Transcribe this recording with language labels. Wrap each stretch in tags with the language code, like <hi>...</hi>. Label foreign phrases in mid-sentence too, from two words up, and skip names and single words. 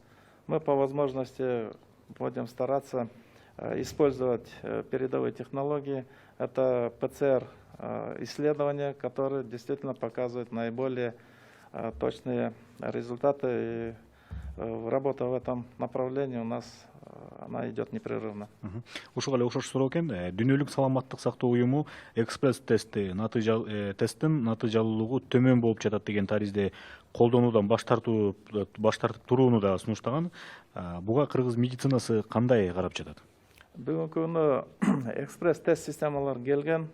<ru>Мы по возможности будем стараться использовать передовые технологии. Это ПЦР-исследования, которые действительно показывают наиболее точные результаты. И работа в этом направлении у нас она идет непрерывно.</ru> <ky>Ушуга эле окшош суроо экен. Дүйнөлүк саламаттык сактоо уюму экспресс тесттин натыйжалуулугу төмөн болуп жатат деген таризде колдонуудан баш тартып турууну да сунуштаган. Буга кыргыз медицинасы кандай карап жатат? Бүгүнкү күнү экспресс тест системалар келген.</ky>